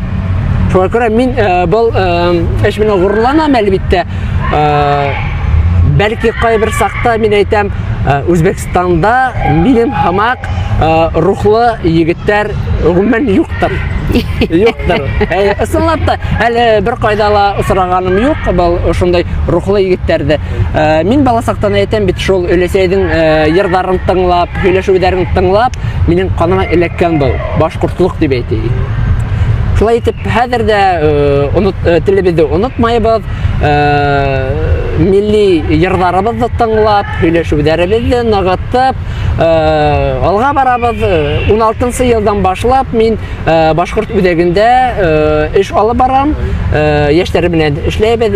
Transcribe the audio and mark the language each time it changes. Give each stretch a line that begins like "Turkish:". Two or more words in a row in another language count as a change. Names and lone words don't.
Bashkir: Шуңа күрә мин был эш менән горурланам, әлбиттә. Бәлки кайбер сакта мин әйтәм, Үзбәкстанда минем хамак рухлы егеттәр гомумән юктыр. Юктыр. Ысынлап та, әле бер кайда ла осраганым юк, был ошондай рухлы егеттәрдә. Мин бала сактан әйтәм бит, шул өләсәйдең йырдарын тыңлап, һөйләшүләрен тыңлап, минең каныма эләккән был башкортлык дип әйтәйек. Шулай итеп, хәзер дә телебезне онытмайбыз, милли йырдарыбызны тыңлап, һөйләшүләребезне ныгытып, алга барабыз. 16 елдан башлап мин башкорт үзәгендә эш алып барам, яшьләр белән эшләйбез.